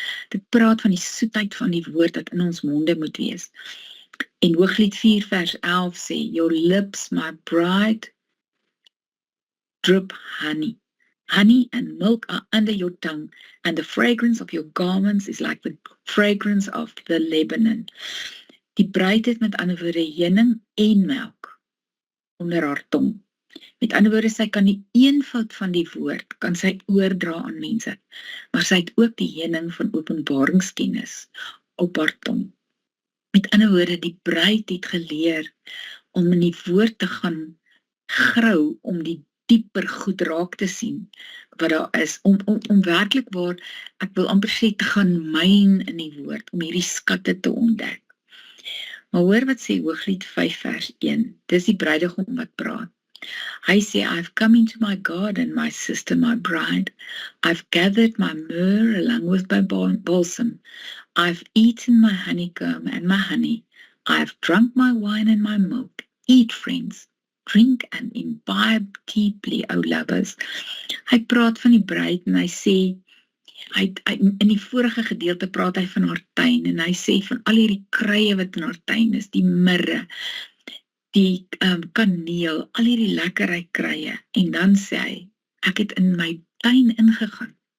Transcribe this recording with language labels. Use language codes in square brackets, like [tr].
[af] Dit praat van die soetheid van die woord dat in ons monde moet wees. En Hooglied 4 vers 11 sê, [en] your lips, my bride, drip honey. Honey and milk are under your tongue, and the fragrance of your garments is like the fragrance of the Lebanon. [af] Die bruid het met ander woorde heuning en melk onder haar tong. Met ander woorde, sy kan die eenvoud van die woord, kan sy oordra aan mense, maar sy het ook die heuning van openbaringskennis op haar tong. Met ander woorde, die bruid het geleer om in die woord te gaan grou, om die dieper goed raak te sien, wat daar is, om werklik waar, ek wil amper sê, te gaan myn in die woord, om hierdie skatte te ontdek. Maar hoor wat sê Hooglied 5 vers 1, dis die bruidegom wat praat. Hy sê, [en] I've come into my garden, my sister, my bride. I've gathered my myrrh along with my balsam. I've eaten my honeycomb and my honey. I've drunk my wine and my milk. Eat, friends. Drink and imbibe deeply, O lovers. [af] Hy praat van die bruid en hy sê, in die vorige gedeelte praat hy van haar tuin en hy sê van al hierdie kruie wat in haar tuin is, die mirre, die kaneel, al hierdie lekkerry kruie. En dan sê hy, ek het in my tuin ingegaan.